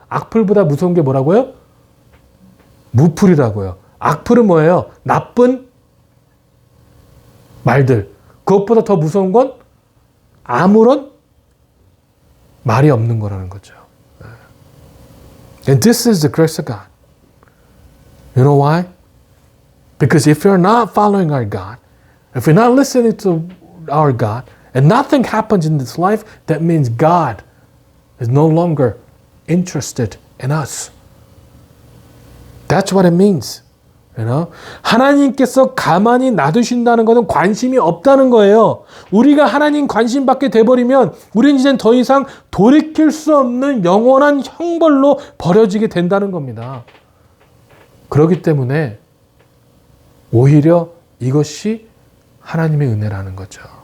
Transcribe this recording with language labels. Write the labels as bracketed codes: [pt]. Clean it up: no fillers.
[ko] 악플보다 무서운 게 뭐라고요? 무플이라고요. 악플은 뭐예요? 나쁜 말들. 그것보다 더 무서운 건 아무런 말이 없는 거라는 거죠. [en] And this is the grace of God. You know why? Because if you're not following our God, if we're not listening to our God, and nothing happens in this life, that means God is no longer interested in us. That's what it means. You know? [ko] 하나님께서 가만히 놔두신다는 것은 관심이 없다는 거예요. 우리가 하나님 관심 받게 돼버리면 우리는 이젠 더 이상 돌이킬 수 없는 영원한 형벌로 버려지게 된다는 겁니다. 그렇기 때문에 오히려 이것이 하나님의 은혜라는 거죠.